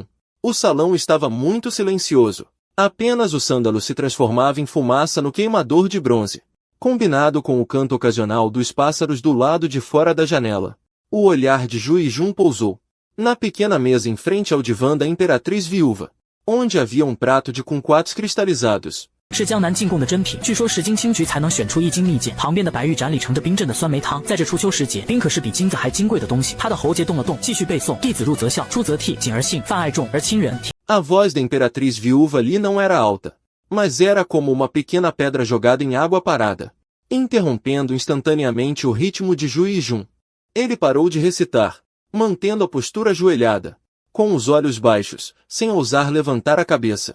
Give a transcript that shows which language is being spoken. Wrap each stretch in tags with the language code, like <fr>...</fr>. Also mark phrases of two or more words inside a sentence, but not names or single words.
<pt>O salão estava muito silencioso. Apenas o sândalo se transformava em fumaça no queimador de bronze, combinado com o canto ocasional dos pássaros do lado de fora da janela. O olhar de Ju Yijun pousou na pequena mesa em frente ao divã da imperatriz viúva, onde havia um prato de kumquats cristalizados.</pt> <zh>是江南进贡的珍品，据说10斤青桔才能选出1斤蜜饯。旁边的白玉盏里盛着冰镇的酸梅汤，在这初秋时节，冰可是比金子还金贵的东西。他的喉结动了动，继续背诵：弟子入则孝，出则悌，谨而信，泛爱众而亲仁。</zh> <pt>A voz da imperatriz viúva ali não era alta, mas era como uma pequena pedra jogada em água parada, interrompendo instantaneamente o ritmo de Ju Yijun. Ele parou de recitar, mantendo a postura ajoelhada, com os olhos baixos, sem ousar levantar a cabeça.</pt>